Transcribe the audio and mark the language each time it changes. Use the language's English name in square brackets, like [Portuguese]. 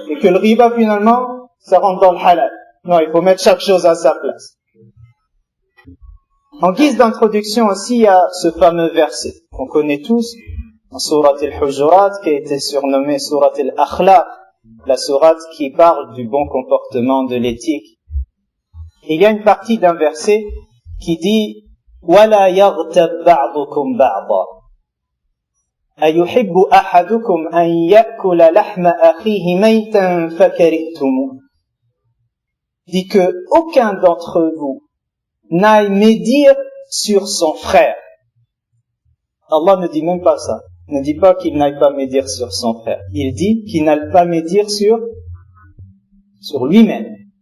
[French] Et que le riba, finalement, ça rentre dans le halal. Non, il faut mettre chaque chose à sa place. En guise d'introduction aussi, il y a ce fameux verset qu'on connaît tous, en sourate al-Hujurat, qui a été surnommée sourate al-Akhlaq, la sourate qui parle du bon comportement, de l'éthique. Et il y a une partie d'un verset qui dit [Arabic] وَلَا يَغْتَبْ بَعْضُكُمْ بَعْضًا أَيُحِبُّ أَحَدُكُمْ أَنْ يَأْكُلَ لَحْمَ أَخِيهِ مَيْتًا فَكَرِهْتُمُوهُ. [French] Dit que aucun d'entre vous n'aille médire sur son frère. Allah ne dit même pas ça. Il ne dit pas qu'il n'aille pas médire sur son frère. Il dit qu'il n'aille pas médire sur lui-même.